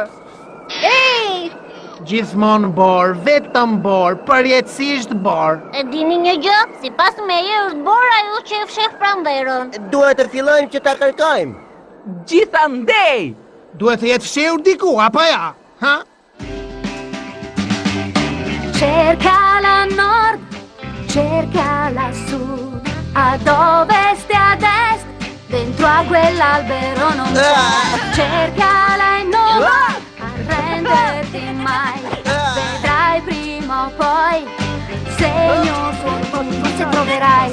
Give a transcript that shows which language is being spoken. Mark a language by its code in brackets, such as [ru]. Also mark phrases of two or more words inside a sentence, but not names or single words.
[sq] Ej! Gjithmonë bor, vetëm bor, përjetësisht bor. E dini një gjë? Sipas meje është bor ajo që e fsheh pranverën. Duhet të fillojmë që ta kërkojmë. Gjithandej! Duhet të jetë fshehur diku, apo ja? Ha? [it] Cercala a nord, cercala a sud, ad ovest e ad est, dentro a quell'albero non c'è. Cercala e non arrenderti mai, vedrai prima o poi, segno sul forse troverai.